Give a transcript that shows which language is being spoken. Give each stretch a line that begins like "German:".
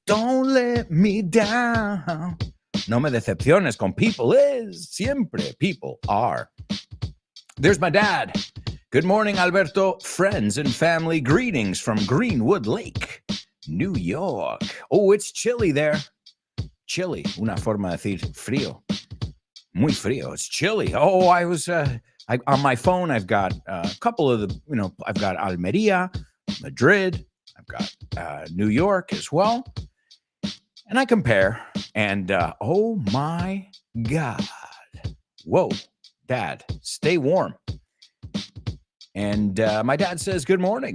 English: Don't let me down.
Spanish: No me decepciones con
English: people is. Siempre people are. There's my dad. Good morning, Alberto. Friends and family greetings from Greenwood Lake, New York. Oh, it's chilly there.
Spanish: Chilly, una forma de decir frío. Muy frío.
English: It's chilly. Oh, I was on my phone. I've got a couple of the, I've got Almeria, Madrid. I've got New York as well. And I compare, and oh my God. Whoa, Dad, stay warm. And my dad says, good morning.